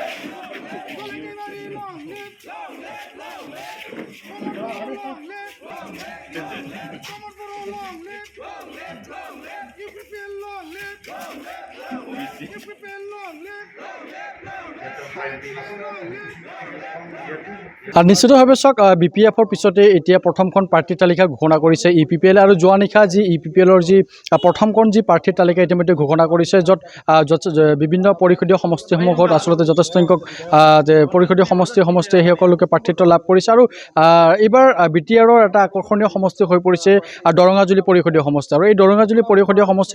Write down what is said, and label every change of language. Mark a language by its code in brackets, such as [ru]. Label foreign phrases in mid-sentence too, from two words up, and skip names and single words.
[en] Jolentivari long live. Long live, long live. Long live. Promote Boro long live. Long live, long live. UPPL long live. Long live, long live. UPPL long live. Long live, long live. Long live. [as] আৰু নিশ্চিতভাৱে চাওক BPF-ৰ পিছতে এতিয়া প্ৰথমখন প্ৰাৰ্থী তালিকা ঘোষণা কৰিছে EPPL আৰু যোৱা নিশা যি EPPL-ৰ যি প্ৰথমখন যি প্ৰাৰ্থী তালিকা ইতিমধ্যে ঘোষণা কৰিছে য'ত বিভিন্ন পৰিষদীয় সমষ্টিসমূহত আচলতে যথেষ্ট সংখ্যক পৰিষদীয় সমষ্টিয়ে সেইসকলোকে প্ৰাৰ্থিত্ব লাভ কৰিছে আৰু এইবাৰ BTR-ৰ এটা আকৰ্ষণীয় সমষ্টি হৈ পৰিছে দৰঙাজুলি পৰিষদীয় সমষ্টি আৰু এই দৰঙাজুলি পৰিষদীয় সমষ্টিত